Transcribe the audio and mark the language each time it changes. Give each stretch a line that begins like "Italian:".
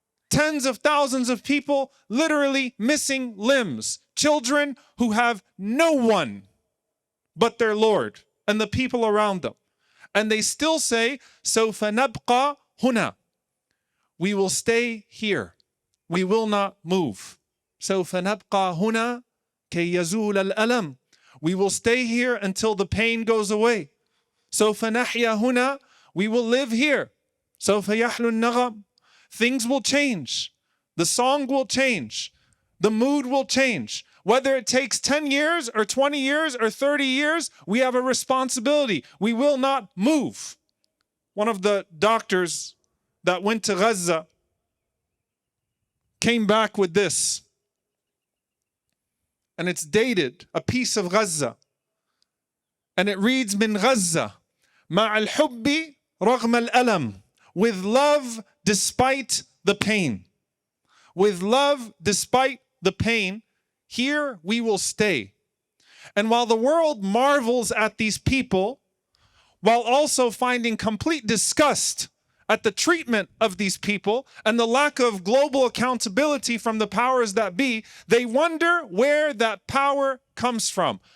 English: Tens of thousands of people literally missing limbs. Children who have no one but their Lord and the people around them. And they still say,
Arabic: سوف نبقى هنا.
English: We will stay here. We will not move.
Arabic: سوف نبقى هنا كي يزول الألم.
English: We will stay here until the pain goes away.
Arabic: سوف نحيا هنا.
English: We will live here.
Arabic: سوف يحلو النغم.
English: Things will change. The song will change. The mood will change. Whether it takes 10 years or 20 years or 30 years, we have a responsibility. We will not move. One of the doctors that went to Gaza came back with this. And it's dated, a piece of Gaza. And it reads,
Arabic: من غزة مع الحب رغم الألم.
English: With love despite the pain. With love despite the pain, here we will stay. And while the world marvels at these people, while also finding complete disgust at the treatment of these people and the lack of global accountability from the powers that be, they wonder where that power comes from.